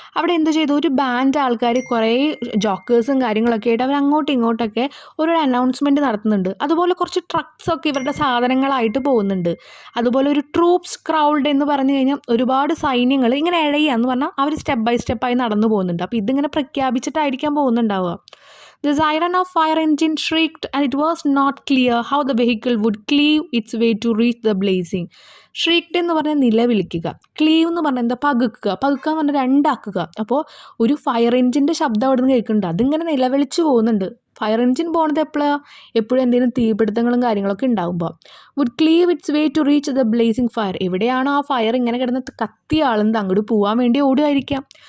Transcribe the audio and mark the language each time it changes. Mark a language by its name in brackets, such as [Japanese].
[Malayalam] അവിടെ എന്ത് ചെയ്തു, ഒരു ബാൻഡ് ആൾക്കാർ കുറേ ജോക്കേഴ്സും കാര്യങ്ങളൊക്കെ ആയിട്ട് അവർ അങ്ങോട്ടും ഇങ്ങോട്ടൊക്കെ ഒരു അനൗൺസ്മെൻറ്റ് നടത്തുന്നുണ്ട്. അതുപോലെ കുറച്ച് ട്രക്സൊക്കെ ഇവരുടെ സാധനങ്ങളായിട്ട് പോകുന്നുണ്ട്. അതുപോലെ ഒരു ട്രൂപ്സ് ക്രൗഡ് എന്ന് പറഞ്ഞു കഴിഞ്ഞാൽ ഒരുപാട് സൈന്യങ്ങൾ ഇങ്ങനെ ഇഴയുക എന്ന് പറഞ്ഞാൽ അവർ സ്റ്റെപ്പ് ബൈ സ്റ്റെപ്പായി നടന്നു പോകുന്നുണ്ട്. അപ്പോൾ ഇതിങ്ങനെ പ്രഖ്യാപിച്ചിട്ടായിരിക്കാൻ പോകുന്നുണ്ടാവുക. [English] The siren of fire engine shrieked and it was not clear how the vehicle would cleave its way to reach the blazing. [Malayalam] ഷ്രീക്ഡ് എന്ന് പറഞ്ഞാൽ നിലവിളിക്കുക, ക്ലീവ് എന്ന് പറഞ്ഞാൽ എന്താ പകുക്കുക, പകുക്കുക എന്ന് പറഞ്ഞാൽ രണ്ടാക്കുക. അപ്പോൾ ഒരു ഫയർ എഞ്ചിൻ്റെ ശബ്ദം അവിടെ നിന്ന് കേൾക്കുന്നുണ്ട്, അതിങ്ങനെ നിലവിളിച്ച് പോകുന്നുണ്ട്. ഫയർ എഞ്ചിൻ പോകുന്നത് എപ്പോഴും എന്തെങ്കിലും തീപിടുത്തങ്ങളും കാര്യങ്ങളൊക്കെ ഉണ്ടാകുമ്പോൾ. [English] Would cleave its way to reach the blazing fire. [Malayalam] എവിടെയാണോ ആ ഫയർ ഇങ്ങനെ കിടന്ന് കത്തിയ ആളുന്നത് അങ്ങോട്ട് പോകാൻ വേണ്ടി ഓടുമായിരിക്കാം.